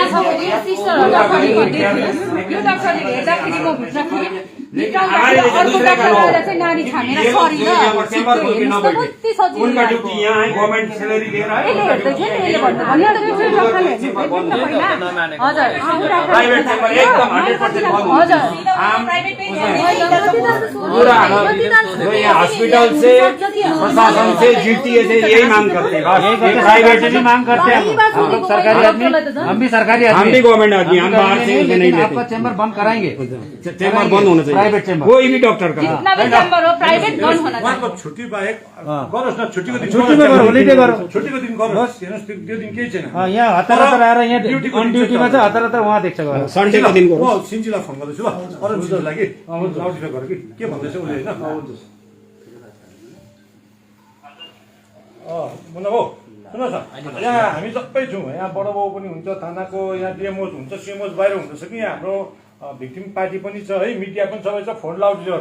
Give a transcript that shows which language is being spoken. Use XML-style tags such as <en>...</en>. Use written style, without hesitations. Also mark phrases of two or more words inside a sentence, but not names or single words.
<hi>उनका ड्यूटी यहाँ है</hi> <en>government salary</en> <hi>दे रहा है</hi> <en>private chamber</en> <hi>एकदम 100% हॉस्पिटल से प्रशासन से जीटीए से यही मांग करते हैं प्राइवेट से भी मांग करते हैं हम लोग सरकारी आदमी हम भी सरकारी आदमी हम भी गवर्नमेंट आदमी हम बाहर से नहीं लेते आपका चेम्बर बंद कराएंगे चेम्बर बंद होना चाहिए</hi> <en>private chamber</en> <hi>कोई भी डॉक्टर का जितना भी चेम्बर हो प्राइभेट बन्द होना चाहिए।</hi> <ne>उहाँको छुट्टी बाहेक गरोस् न, छुट्टीको दिन छुट्टीमा गरौँ, होलिडे गरौँ। छुट्टीको दिन गरोस्। हेर्नुहोस् त्यो दिन केही छैन। यहाँ हतार हतार आएर यहाँ अन ड्युटीमा चाहिँ हतार हतार उहाँ देख्छ गएर सन्डेको दिन म सिन्जीलाई फोन गर्दैछु ल, अरुण सिन्जीलाई कि लाउडस्पिकर गर कि के भन्दैछ उसले होइन। मुन्ना बाउ सुन्नुहोस् न, यहाँ हामी सबै छौँ, यहाँ बडो बाउ पनि हुन्छ, थानाको यहाँ डिएमओ हुन्छ, सिएमओ बाहिर हुँदैछ कि यहाँ हाम्रो भिक्टिम पार्टी पनि छ है, मिडिया पनि सबै छ,</ne> <en>phone loudspeaker</en> <ne>छ।</ne>